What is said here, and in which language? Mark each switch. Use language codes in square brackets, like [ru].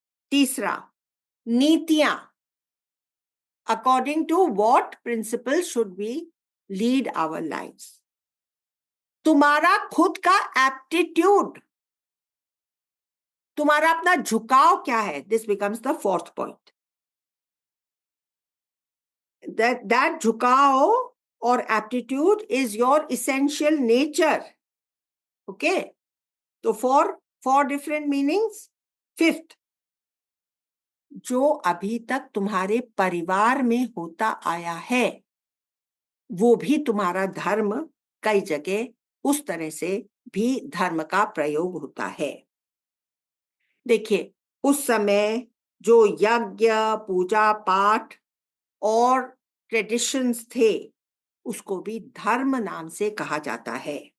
[hi] तीसरा, नीतियां. [en] According to what principle should we lead our lives. [hi] तुम्हारा खुद का एप्टीट्यूड, तुम्हारा अपना झुकाव क्या है. [en] This becomes the fourth point. that झुकाव or aptitude is your essential nature. Okay, [hi] तो [en] four different meanings. [hi] Fifth, जो अभी तक तुम्हारे परिवार में होता आया है, वो भी तुम्हारा धर्म। कई जगह उस तरह से भी धर्म का प्रयोग होता है। देखिए, उस समय जो यज्ञ, पूजा पाठ और ट्रेडिशंस थे, उसको भी धर्म नाम से कहा जाता है।